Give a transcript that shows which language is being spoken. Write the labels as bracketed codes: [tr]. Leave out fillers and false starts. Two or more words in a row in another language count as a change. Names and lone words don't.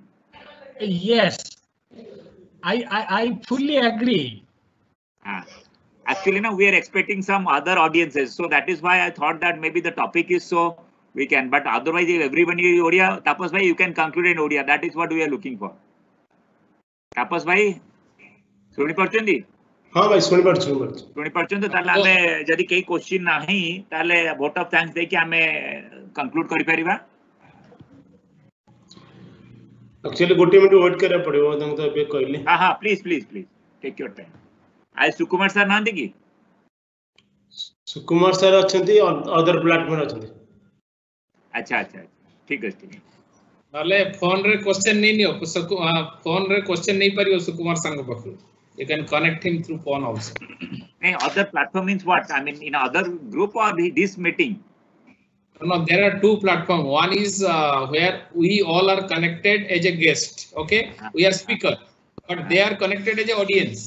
[en] Yes, I fully agree. Actually, now we are expecting some other audiences. So that is why I thought that maybe the topic is so we can. But otherwise, if everyone is Odia, Tapas Bhai, you can conclude in Odia. That is what we are looking for. Tapas Bhai, [or] ଶୁଣି ପାରୁଛନ୍ତି? ହଁ ଭାଇ ଶୁଣି ପାରୁଛୁ ଶୁଣି ପାରୁଛନ୍ତି ତାହେଲେ ଆମେ ଯଦି କେହି କ୍ୱେଶ୍ଚିନ୍ ନାହିଁ ତାହେଲେ [en] vote of thanks [or] ଦେଇକି ଆମେ କନକ୍ଲୁଡ କରିପାରିବା। Actually, ଗୋଟେ [en] minute wait [or] କରିବାକୁ ପଡିବ ତାଙ୍କୁ ତ ଏବେ କହିଲି। ହଁ [en] please take your time. [or] ଆଇ ସୁକୁମାର ସାର୍ ନାହାନ୍ତି କି? ସୁକୁମାର ସାର୍ ଅଛନ୍ତି, [en] other platform [or] ଅଛନ୍ତି। ଆଚ୍ଛା ଠିକ ଅଛି। ନହେଲେ ଫୋନ ରେ କ୍ୱେଶ୍ଚନ ନେଇ ନିଅ, ଫୋନ ରେ କ୍ୱେଶ୍ଚନ ନେଇ ପାରିବ ସୁକୁମାର ସାଙ୍ଗ ପାଖରୁ। [en] You can connect him through phone also. Other platform means what? I mean, in other group or this meeting? No, there are two platforms. One is where we all are connected as a guest. Okay, we are speaker, but they are connected as an audience.